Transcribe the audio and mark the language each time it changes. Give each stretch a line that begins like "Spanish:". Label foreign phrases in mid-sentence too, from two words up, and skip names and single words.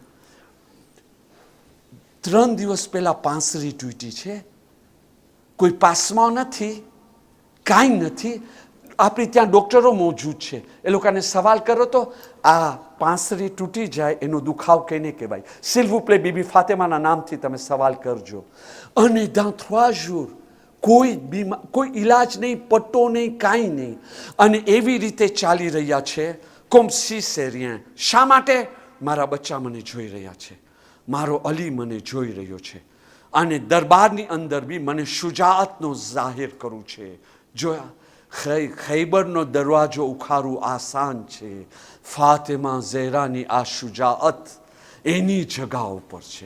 Gujarati: 3 દિવસ પહેલા પાંસરી તૂટી છે, કોઈ પાસમાં નથી, કાંઈ નથી. આપણી ત્યાં ડૉક્ટરો મોજૂદ છે, એ લોકોને સવાલ કરો તો આ પાંસરી તૂટી જાય એનો દુખાવ કેને કહેવાય?
French: s'il vous plaît
Gujarati: બીબી ફાતેમાના નામથી તમે સવાલ કરજો. અને
French: dans 3 jours
Gujarati: કોઈ ઈલાજ નહીં, પટ્ટો નહીં, કાંઈ નહીં, અને એવી રીતે ચાલી રહ્યા છે
French: comme si c'est rien.
Gujarati: શા માટે? મારા બચ્ચા મને જોઈ રહ્યા છે, મારો અલી મને જોઈ રહ્યો છે, અને દરબારની અંદર બી મને શુજાઅતનો જાહેર કરવું છે. જોયા, ખૈબરનો દરવાજો ઉખાડવું આસાન છે, ફાતેમા ઝહેરાની આ શુજાઅત એની જગા ઉપર છે.